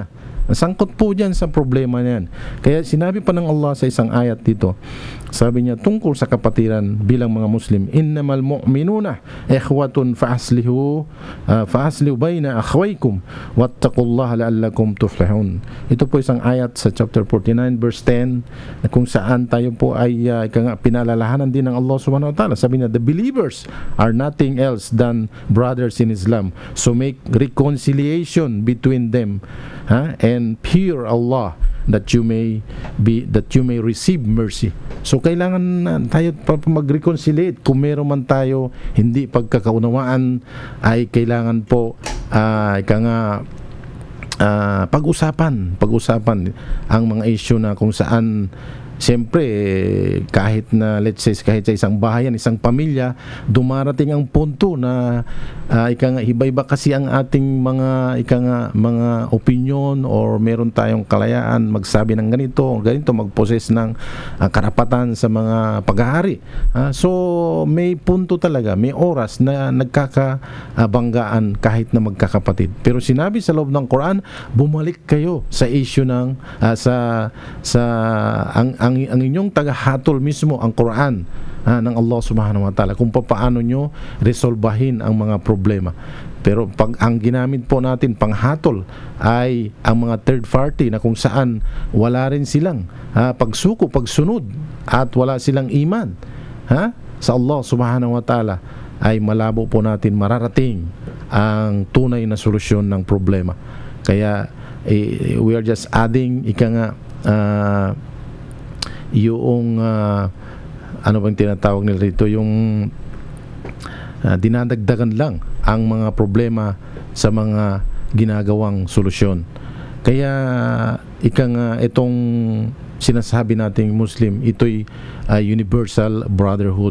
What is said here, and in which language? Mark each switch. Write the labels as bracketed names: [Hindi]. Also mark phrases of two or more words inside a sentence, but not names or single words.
[Filipino] Sangkot po dyan sa problema niyan. Kaya sinabi pa ng Allah sa isang ayat dito, sabi niya tungkol sa kapatiran bilang mga Muslim, [Arabic] إنما المؤمنون إخوة فأصلحوا بين أخويكم واتقوا الله لعلكم تفلحون. [Filipino] Ito po isang ayat sa [English] chapter 49 verse 10 [Filipino] kung saan tayo po ay pinalalahanan din ng Allah [Arabic] سبحانه وتعالى. [Filipino] Sabi niya, [English] the believers are nothing else than brothers in Islam, so make reconciliation between them and fear Allah that you may receive mercy. [Filipino] So kailangan tayo mag-reconciliate. Kung meron man tayo hindi pagkakaunawaan, ay kailangan po pag-usapan ang mga issue na kung saan siyempre kahit na [English] let's say [Filipino] kahit sa isang bahayan, isang pamilya, dumarating ang punto na iba-iba kasi ang ating mga [English] opinion, or [Filipino] meron tayong kalayaan magsabi ng ganito mag-possess ng karapatan sa mga paghahari. So may punto talaga, may oras na nagkakabanggaan kahit na magkakapatid. Pero sinabi sa loob ng Quran, bumalik kayo sa issue ng ang inyong tagahatol mismo ang Quran ng Allah [Arabic] سبحانه وتعالى [Filipino] kung paano nyo resolbahin ang mga problema. Pero pag ang ginamit po natin panghatol ay ang mga [English] third party [Filipino] na kung saan wala rin silang pagsuko, pagsunod, at wala silang iman sa Allah [Arabic] سبحانه وتعالى, [Filipino] ay malabo po natin mararating ang tunay na solusyon ng problema. Kaya [English] we are just adding [Filipino] yung ano bang tinatawag nila rito, yung dinadagdagan lang ang mga problema sa mga ginagawang solusyon. Kaya itong sinasabi nating Muslim, ito'y [English] universal brotherhood.